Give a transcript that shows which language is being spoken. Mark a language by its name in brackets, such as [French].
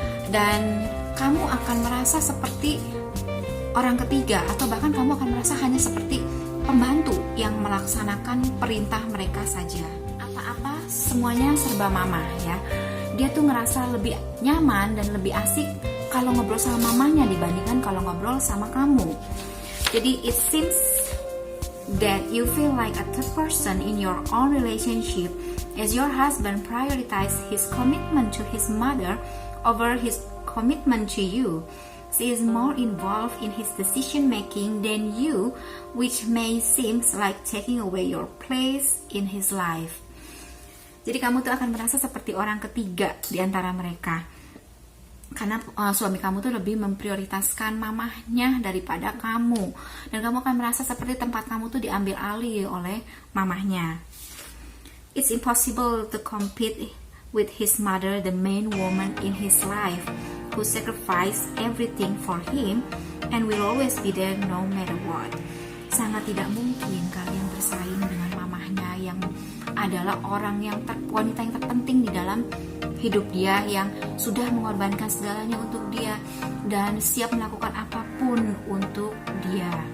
[Indonesian] Dan kamu akan merasa seperti orang ketiga atau bahkan kamu akan merasa hanya seperti pembantu yang melaksanakan perintah mereka saja. Apa-apa semuanya serba mama ya. Dia tuh ngerasa lebih nyaman dan lebih asik kalau ngobrol sama mamanya dibandingkan kalau ngobrol sama kamu. [English] Jadi it seems that you feel like a third person in your own relationship as your husband prioritizes his commitment to his mother over his commitment to you. She is more involved in his decision making than you, which may seem like taking away your place in his life. [Indonesian] Jadi kamu tuh akan merasa seperti orang ketiga di antara mereka. Karena suami kamu tuh lebih memprioritaskan mamahnya daripada kamu. Dan kamu akan merasa seperti tempat kamu tuh diambil alih oleh mamahnya. [English] It's impossible to compete with his mother, the main woman in his life, who sacrificed everything for him and will always be there no matter what. [Indonesian] Sangat tidak mungkin kalian bersaing dengan mamahnya yang adalah wanita yang terpenting di dalam hidup dia, yang sudah mengorbankan segalanya untuk dia dan siap melakukan apapun untuk dia.